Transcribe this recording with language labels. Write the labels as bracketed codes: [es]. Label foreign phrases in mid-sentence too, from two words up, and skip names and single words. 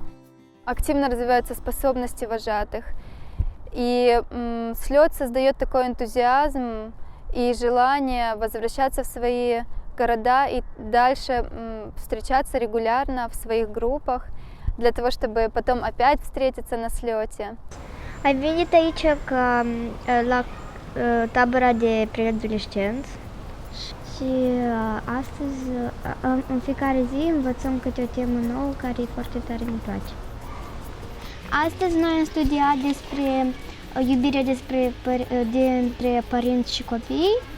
[ru] Активно развиваются способности вожатых. И слет создает такой энтузиазм и желание возвращаться в свои города и дальше встречаться регулярно в своих группах, для того, чтобы потом опять встретиться на slete. [ro] Ai venit aici la tabăra de preadolescenți și astăzi, în fiecare zi, învățăm câte o temă nouă care foarte tare îmi place. Astăzi noi am studiat despre iubirea dintre părinți și copii.